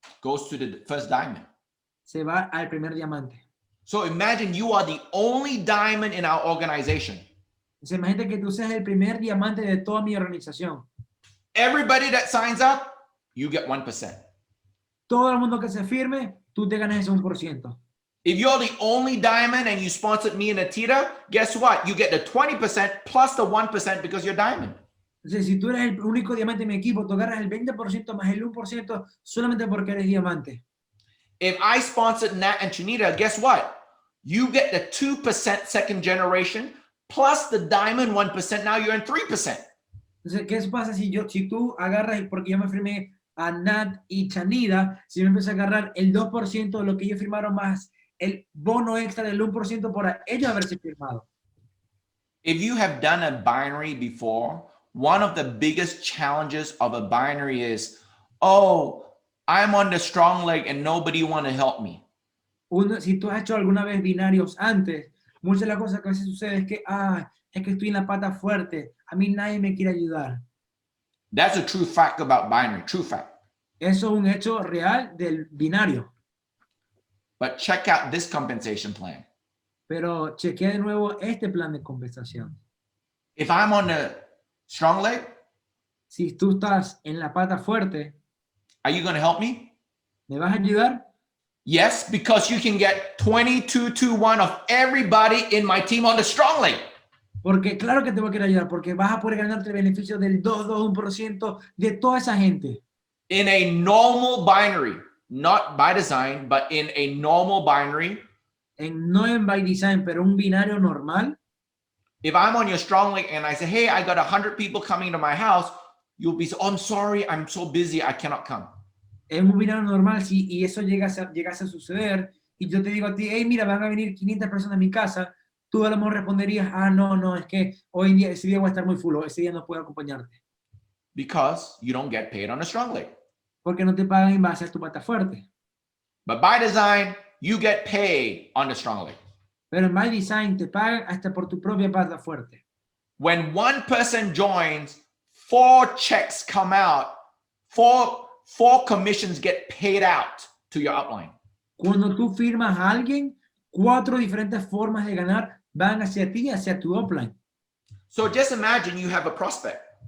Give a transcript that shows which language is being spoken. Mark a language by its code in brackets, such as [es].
[en] goes to the first diamond. [es] se va al primer diamante. [en] So imagine you are the only diamond in our organization. [es] Entonces, imagínate que tú seas el primer diamante de toda mi organización. [en] Everybody that signs up, you get 1%. [es] Todo el mundo que se firme, tú te ganas ese 1%. [en] If you're the only diamond and you sponsored me and nattida, guess what? You get the 20% plus the 1% because you're diamond. [es] Entonces, si tú eres el único diamante en mi equipo, tú agarras el 20% más el 1% solamente porque eres diamante. [en] If I sponsored Nat and Chanita, guess what? You get the 2% second generation plus the diamond 1%. Now you're in 3%. [es] Entonces, ¿qué pasa si tú agarras, porque yo me firmé a Nat y Chanida, si me empiezo a agarrar el 2% de lo que ellos firmaron más el bono extra del 1% por ellos haberse firmado? [en] If you have done a binary before, one of the biggest challenges of a binary is, oh, I'm on the strong leg and nobody want to help me. [es] Si tú has hecho alguna vez binarios antes, muchas de las cosas que a veces sucede es que, es que estoy en la pata fuerte, a mí nadie me quiere ayudar. [en] That's a true fact about binary, true fact. [es] Eso es un hecho real del binario. [en] But check out this compensation plan. [es] Pero chequea de nuevo este plan de compensación. [en] If I'm on the strong leg, [es] Si tú estás en la pata fuerte, [en] are you going to help me? [es] ¿me vas a ayudar? [en] Yes, because you can get 22-1 of everybody in my team on the strong leg. [es] Porque claro que te voy a querer ayudar, porque vas a poder ganarte el beneficio del 2,1% de toda esa gente. [en] In a normal binary, not by design, but in a normal binary, [es] No en by design, pero un binario normal. [en] if I'm on your strong leg and I say, hey, I got 100 people coming to my house, you'll be, oh, I'm sorry, I'm so busy, I cannot come. [es] En un binario normal, sí, y eso llegase a suceder, y yo te digo a ti, hey, mira, van a venir 500 personas a mi casa, tú a lo mejor responderías, no, es que hoy en día, ese día voy a estar muy full, o ese día no puedo acompañarte. [en] Because you don't get paid on a strong leg. [es] Porque no te pagan en base a tu pata fuerte. [en] But by design, you get paid on the strong leg. [es] Pero en by design te pagan hasta por tu propia pata fuerte. [en] When one person joins, 4 checks come out, four commissions get paid out to your upline. [es] Cuando tú firmas a alguien, 4 diferentes formas de ganar van hacia ti, hacia tu upline. [en] So just imagine you have a prospect.